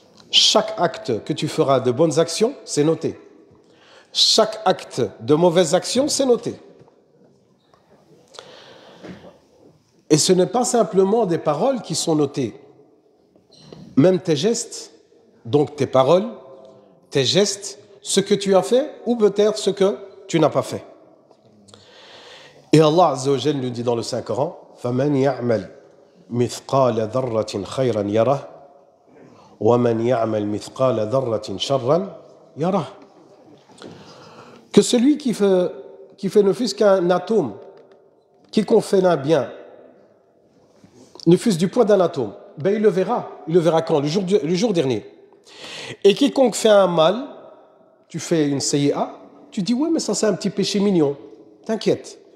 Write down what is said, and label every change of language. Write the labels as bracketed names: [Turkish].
[French] Chaque acte que tu feras de bonnes actions, c'est noté. Chaque acte de mauvaises actions, c'est noté. Et ce n'est pas simplement des paroles qui sont notées. Même tes gestes, donc tes paroles, tes gestes, ce que tu as fait ou peut-être ce que tu n'as pas fait. Et Allah Azza wa Jal nous dit dans le Saint-Coran [Arabic] فَمَنْ يَعْمَلْ مِثْقَالَ ذَرَّةٍ خَيْرًا يَرَهُ وَمَنْ يَعْمَلْ مِثْقَالَ ذَرَّةٍ شَرًّا يَرَهُ. [French] Que celui qui fait ne fût-ce qu'un atome, quiconque fait un bien, ne fût-ce du poids d'un atome, ben il le verra. Il le verra quand? Le jour dernier. Et quiconque fait un mal, tu fais une sayyi'a, tu dis ouais mais ça c'est un petit péché mignon, t'inquiète.